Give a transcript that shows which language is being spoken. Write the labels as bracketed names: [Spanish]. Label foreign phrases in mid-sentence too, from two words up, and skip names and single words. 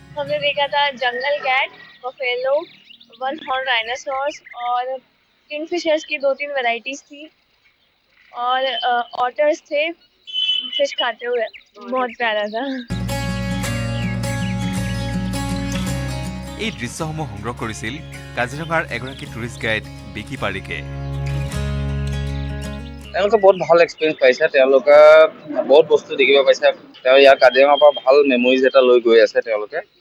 [Hindi] हमने देखा था [English] jungle cat, buffalo, one horn rhinoceros [Hindi] और किंगफिशर्स की 2-3 वैरायटीज थी और ऑटर्स थे फिश खाते हुए, बहुत प्यारा था। [Assamese] এই দৃশ্যসমূহ সংগ্ৰহ কৰিছিল কাজিৰঙাৰ এগৰাকী টুৰিষ্ট গাইড বিকি পাৰিকে। তেওঁলোকে বহুত ভাল এক্সপিৰিয়েঞ্চ পাইছে, তেওঁলোকে বহুত বস্তু দেখিব পাইছে, তেওঁ ইয়াৰ কাজিৰঙাৰ পৰা ভাল মেমৰিজ এটা লৈ গৈ আছে তেওঁলোকে।